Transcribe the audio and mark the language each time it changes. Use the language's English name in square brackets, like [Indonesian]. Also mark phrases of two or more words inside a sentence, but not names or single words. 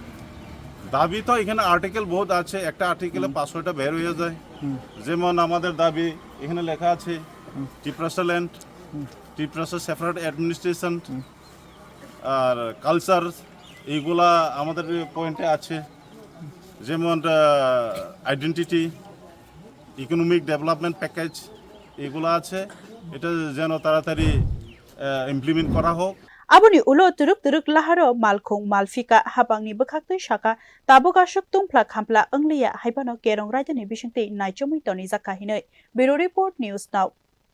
[Bangla] দাবি তো এখানে আর্টিকেল বহুত আছে একটা আর্টিকেলে 500টা বের হয়ে যায় যেমন আমাদের দাবি এখানে লেখা আছে ত্রিপুরা ল্যান্ড ত্রিপুরা [English] separate administration [Bangla] আর কালচার এইগুলা আমাদের পয়েন্টে আছে যেমন [English] identity economic development package [Bangla] এগুলো আছে এটা যেন তাড়াতাড়ি ইমপ্লিমেন্ট করা হোক [Kok Borok] Aboni ulo turuk laharo malkhung malfika hapangni bokhaktei saka tabokashok tungphla khampla anglia haibano kerong raidani bisingtei naichamui toni jaka hinoi [English] Bureau Report News Now